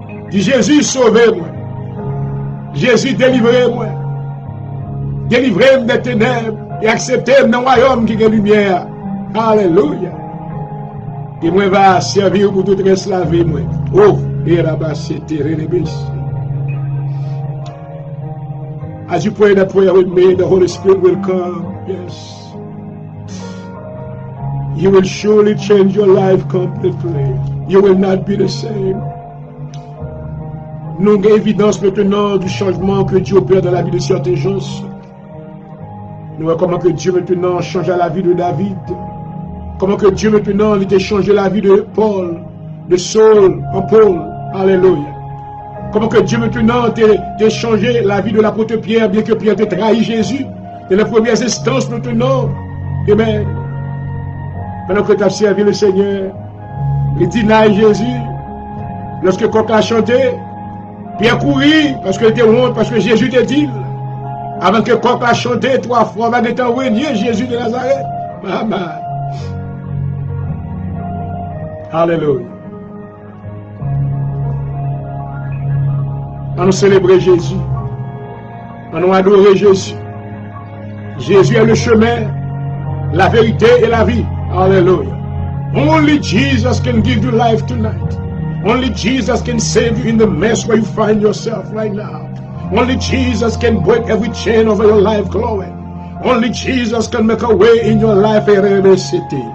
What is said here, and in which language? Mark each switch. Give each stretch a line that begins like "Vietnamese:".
French: Dis Jésus, sauvez-moi. Jésus, délivrez-moi. Délivrez-moi des ténèbres et acceptez-moi dans le royaume qui est lumière. Alléluia. Et moi, va servir pour tout reste la vie, moi. Oh, et là-bas, c'était Renébis.
English: As you pray that prayer with me, the Holy Spirit will come. Yes. You will surely change your life completely. You will not be the same.
French: Nous avons évidence maintenant du changement que Dieu opère dans la vie de certains gens. Nous voyons comment que Dieu maintenant change la vie de David. Comment que Dieu maintenant il a changé la vie de Paul, de Saul en Paul. Alléluia. Comment que Dieu maintenant a changé la vie de l'apôtre Pierre, bien que Pierre ait trahi Jésus. Dans les premières instances maintenant. Amen. Pendant que tu as servi le Seigneur, il dit non Jésus. Lorsque le coq a chanté, Pierre courit parce qu'il était honte, parce que Jésus te dit. Avant que le coq a chanté 3 fois, va être envoyé Jésus de Nazareth. Amen. Alléluia. On célébrer Jésus. On adorer Jésus. Jésus est le chemin, la vérité et la vie. Hallelujah.
English: Only Jesus can give you life tonight. Only Jesus can save you in the mess where you find yourself right now. Only Jesus can break every chain over your life, glory. Only Jesus can make a way in your life, hallelujah.